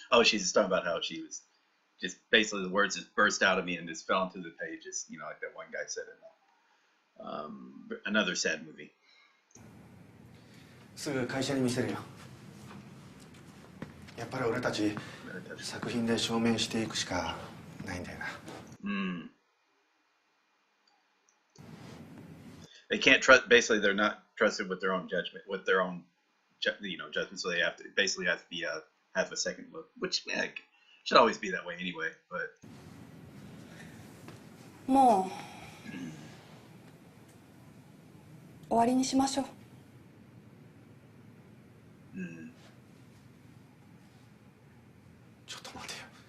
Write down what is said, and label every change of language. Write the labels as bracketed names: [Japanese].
[English] Oh, she's talking about how she was just basically the words just burst out of me and just fell into the pages, you know, like that one guy said in another sad movie. [Japanese] すぐ会社に見せるよ。やっぱり俺たち作品で証明していくしかないんだよな。 [English] They can't trust. Basically, they're not trusted with their own judgment, with their own, judgment. So they have to basically have to be have a second look, which should always be that way anyway. But [Japanese] もう終わりにしましょう。ちょっと待てよ。